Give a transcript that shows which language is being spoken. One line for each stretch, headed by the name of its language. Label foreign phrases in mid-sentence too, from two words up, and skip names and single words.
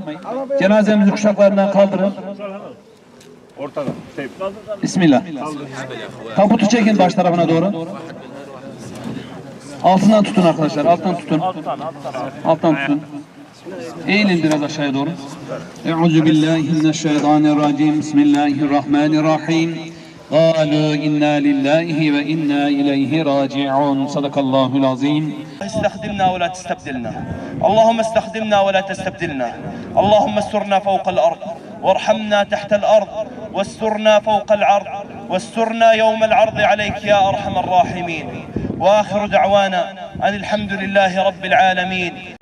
Turkish: Cenazemizi kuşaklarından kaldırın. ortada. Bismillah. Tabutu çekin baş tarafına doğru. Altından tutun arkadaşlar. Alttan tutun. Alttan tutun. Eğilin biraz aşağıya doğru.
Arabic: أعوذ بالله من الشيطان الرجيم بسم الله الرحمن الرحيم. قالوا إنا لله وإنا إليه راجعون صدق الله العظيم. استخدمنا ولا تستبدلنا اللهم استخدمنا ولا تستبدلنا اللهم استرنا فوق الأرض وارحمنا تحت الأرض واسترنا فوق العرض واسترنا يوم العرض عليك يا أرحم الراحمين وآخر دعوانا أن الحمد لله رب العالمين.